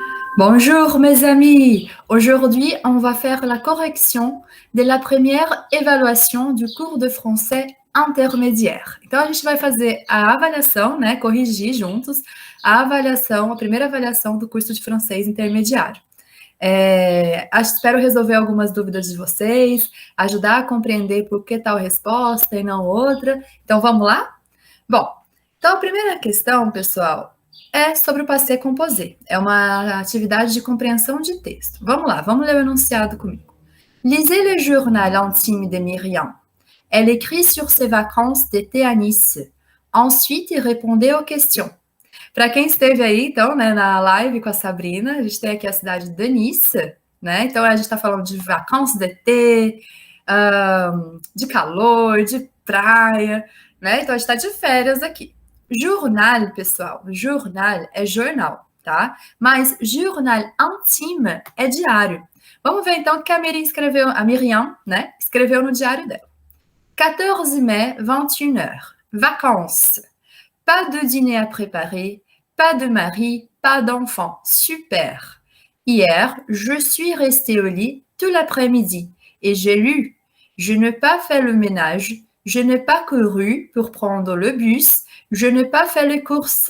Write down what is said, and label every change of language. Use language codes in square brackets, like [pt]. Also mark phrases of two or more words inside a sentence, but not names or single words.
[fr] Bonjour mes amis, aujourd'hui on va faire la correction de la première évaluação du cours de français intermédiaire. [pt] Então a gente vai fazer a avaliação, né, corrigir juntos a avaliação, a primeira avaliação do curso de francês intermediário. Espero resolver algumas dúvidas de vocês, ajudar a compreender por que tal resposta e não outra. Então vamos lá? Bom, então a primeira questão, pessoal, é sobre o [fr] passé composé. [pt] É uma atividade de compreensão de texto. Vamos lá, vamos ler o enunciado comigo. [fr] Lisez le journal intime de Myriam. Elle écrit sur ses vacances d'été à Nice. Ensuite, répondez aux questions. [pt] Para quem esteve aí, então, né, na live com a Sabrina, a gente tem aqui a cidade de Nice, né? Então a gente está falando de [fr] vacances d'été, [pt] de calor, de praia, né? Então a gente está de férias aqui. Jornal, pessoal, jornal é jornal, tá? Mas jornal intime é diário. Vamos ver então o que a Miriam, né, escreveu no diário dela. [fr] 14 mai, 21h. Vacances. Pas de dîner à préparer, pas de mari, pas d'enfant. Super. Hier, je suis restée au lit tout l'après-midi et j'ai lu. Je n'ai pas fait le ménage, je n'ai pas couru pour prendre le bus, je n'ai pas fait les courses.